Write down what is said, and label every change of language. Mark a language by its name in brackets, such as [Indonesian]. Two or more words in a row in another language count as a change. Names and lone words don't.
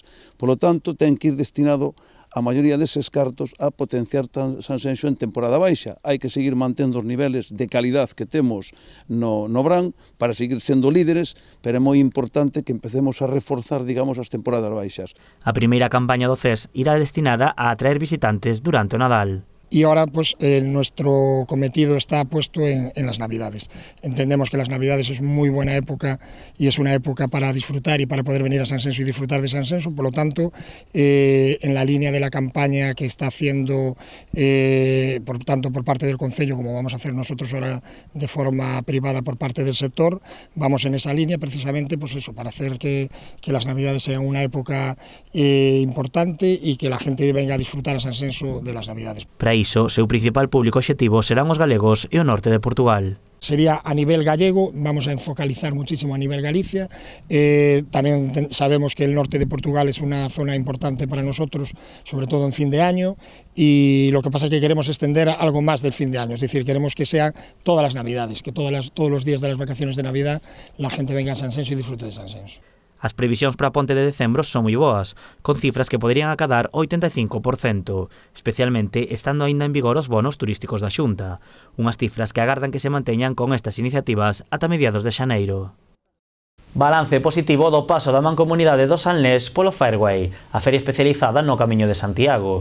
[Spanish] Por lo tanto, [Galician] ten que ir destinado a maioría deses cartos a potenciar Sanxenxo en temporada baixa. Hai que seguir mantendo os niveles de calidad que temos no Brán para seguir sendo líderes, pero é moi importante que empecemos a reforzar, digamos, as temporadas baixas. A primeira campaña do CES irá destinada a atraer visitantes durante o Nadal. [Spanish] Y ahora pues nuestro cometido está puesto en las Navidades. Entendemos que las Navidades es muy buena época y es una época para disfrutar y para poder venir a Sanxenxo y disfrutar de Sanxenxo. Por lo tanto, en la línea de la campaña que está haciendo tanto por parte del Concello como vamos a hacer nosotros ahora de forma privada por parte del sector, vamos en esa línea precisamente pues eso, para hacer que las Navidades sean una época importante y que la gente venga a disfrutar a Sanxenxo de las Navidades. [Galician] Para iso, seu principal público obxectivo serán os galegos e o norte de Portugal. [Spanish] Sería a nivel gallego, vamos a focalizar muchísimo a nivel Galicia. También sabemos que el norte de Portugal es una zona importante para nosotros, sobre todo en fin de año, y lo que pasa es que queremos extender algo más del fin de año, es decir, queremos que sea todas las Navidades, que todos los días de las vacaciones de Navidad la gente venga a Sanxenxo y disfrute de Sanxenxo. [Galician] As previsións para a ponte de decembro son moi boas, con cifras que poderían acadar 85%, especialmente estando aínda en vigor os bonos turísticos da Xunta, unhas cifras que agardan que se manteñan con estas iniciativas ata mediados de xaneiro. Balance positivo do paso da Mancomunidade do Salnés polo Fairway, a feria especializada no Camiño de Santiago.